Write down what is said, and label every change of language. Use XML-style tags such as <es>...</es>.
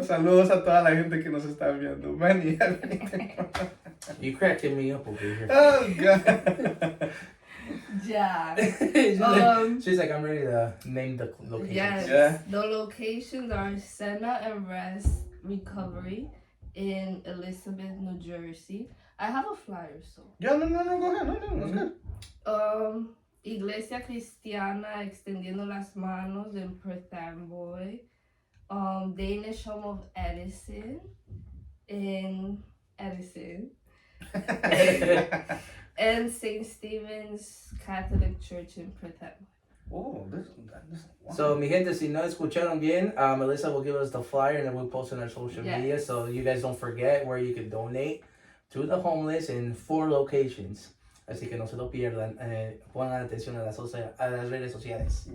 <es>Saludos a toda la gente que nos está viendo.</es> <en>Manny, have anything? You cracking me up over here. Oh, God. Yeah. She's like, I'm ready to name the location. Yes. Yeah. The locations are Senna and Rest Recovery in Elizabeth, New Jersey. I have a flyer, so. Yeah, no, go ahead. No, that's good. Iglesia Cristiana Extendiendo las Manos in Perth Amboy. Danish Home of Edison in Edison. And St. Stephen's Catholic Church in Perth Amboy. Oh, this wow. So,</en> <es>mi gente, si no escucharon bien,</es> <en>Melissa will give us the flyer and then we'll post on our social Yes. media so you guys don't forget where you can donate to the homeless in 4 locations.</en> <es>Así que no se lo pierdan. Pongan atención a las redes sociales.</es>